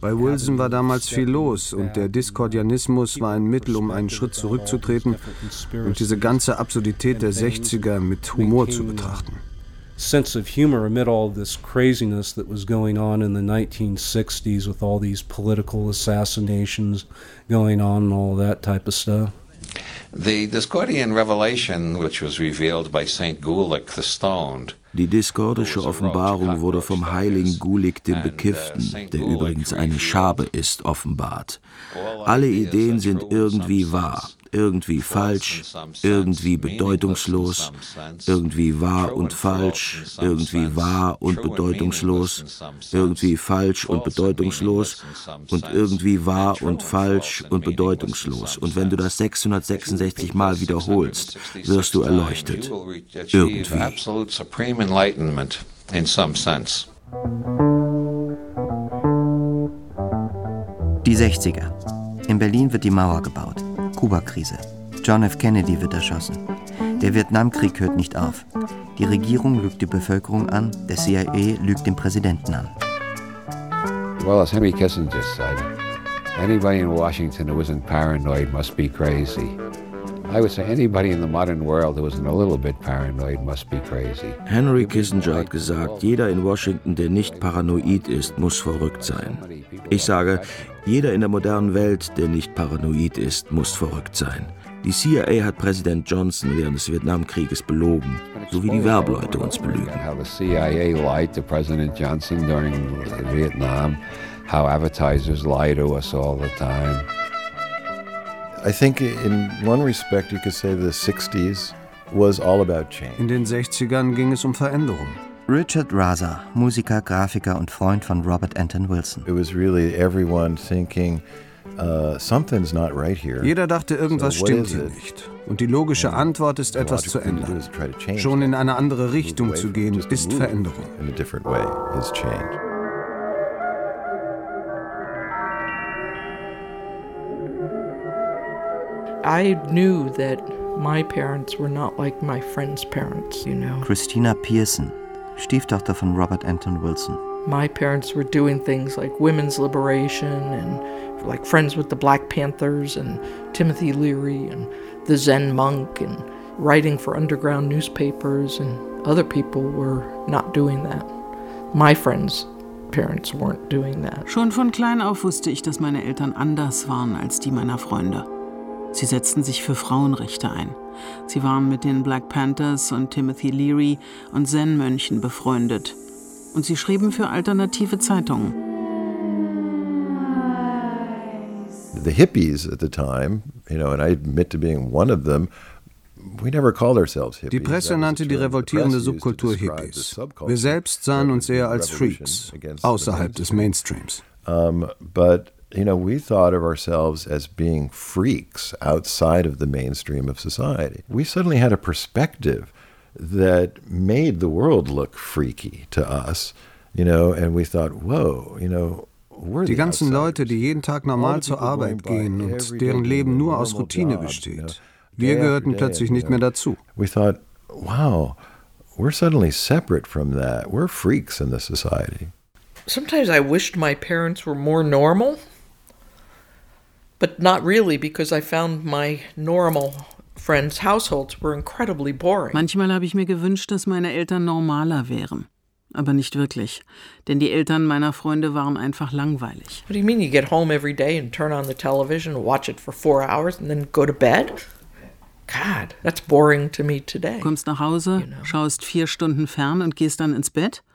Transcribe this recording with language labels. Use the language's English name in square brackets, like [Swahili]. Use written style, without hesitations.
[German] Bei Wilson war damals viel los und der Discordianismus war ein Mittel, um einen Schritt zurückzutreten und diese ganze Absurdität der 60er mit Humor zu betrachten. [English] sense of humor amid all this craziness that was going on in the 1960s with all these political assassinations going on and all that type of stuff. The Discordian revelation, which was revealed by Saint Gulick the Stoned. [German] Die diskordische Offenbarung wurde vom heiligen Gulick dem Bekifften, der übrigens eine Schabe ist, offenbart. Alle Ideen sind irgendwie wahr, irgendwie falsch, irgendwie bedeutungslos, irgendwie wahr und falsch, irgendwie wahr und bedeutungslos, irgendwie falsch und bedeutungslos und irgendwie wahr und falsch und bedeutungslos. Und wenn du das 666 Mal wiederholst, wirst du erleuchtet. Irgendwie. [English] Enlightenment in some sense. [German] Die 60er. In Berlin wird die Mauer gebaut. Kuba-Krise. John F. Kennedy wird erschossen. Der Vietnamkrieg hört nicht auf. Die Regierung lügt die Bevölkerung an, der CIA lügt den Präsidenten an. [English] Well, as Henry Kissinger said, anybody in Washington who isn't paranoid must be crazy. I would say anybody in the modern world who isn't a little bit paranoid must be crazy. [German] Henry Kissinger hat gesagt, jeder in Washington, der nicht paranoid ist, muss verrückt sein. Ich sage, jeder in der modernen Welt, der nicht paranoid ist, muss verrückt sein. Die CIA hat Präsident Johnson während des Vietnamkrieges belogen, so wie die Werbeleute uns belügen. [English] How the CIA lied to President Johnson during Vietnam, how advertisers lie to us all the time. I think in one respect you could say the 60s was all about change. [German] In den 60ern ging es um Veränderung. Richard Raza, Musiker, Grafiker und Freund von Robert Anton Wilson. [English] It was really everyone thinking something's not right here. [German] Jeder dachte, irgendwas so stimmt hier nicht. Und die logische Antwort ist, etwas zu ändern. Schon in eine andere Richtung zu gehen, ist Veränderung. [English] In a different way is change. I knew that my parents were not like my friends' parents, you know. [German] Christina Pearson, Stieftochter von Robert Anton Wilson. [English] My parents were doing things like women's liberation and like friends with the Black Panthers and Timothy Leary and the Zen monk and writing for underground newspapers, and other people were not doing that. My friends' parents weren't doing that. [German] Schon von klein auf wusste ich, dass meine Eltern anders waren als die meiner Freunde. Sie setzten sich für Frauenrechte ein. Sie waren mit den Black Panthers und Timothy Leary und Zen-Mönchen befreundet. Und sie schrieben für alternative Zeitungen. [English] The hippies at the time, you know, and I admit to being one of them. We never called ourselves hippies. [German] Die Presse nannte die revoltierende Subkultur Hippies. Wir selbst sahen uns eher als Freaks außerhalb des Mainstreams. [English] You know, we thought of ourselves as being freaks outside of the mainstream of society. We suddenly had a perspective that made the world look freaky to us, you know, and we thought, whoa, you know, we're [German] die ganzen Leute, die jeden Tag normal zur Arbeit gehen und deren Leben nur aus Routine besteht. Wir gehörten plötzlich nicht mehr dazu. [English] We thought, wow, we're suddenly separate from that. We're freaks in the society. Sometimes I wished my parents were more normal. But not really, because I found my normal friends' households were incredibly boring. [German] Manchmal habe ich mir gewünscht, dass meine Eltern normaler wären. Aber nicht wirklich. Denn die Eltern meiner Freunde waren einfach langweilig. [English] What do you mean you get home every day and turn on the television, watch it for 4 hours and then go to bed? God, that's boring to me today. [German] Du kommst nach Hause, [English] you know? [German] Schaust 4 Stunden fern und gehst dann ins Bett?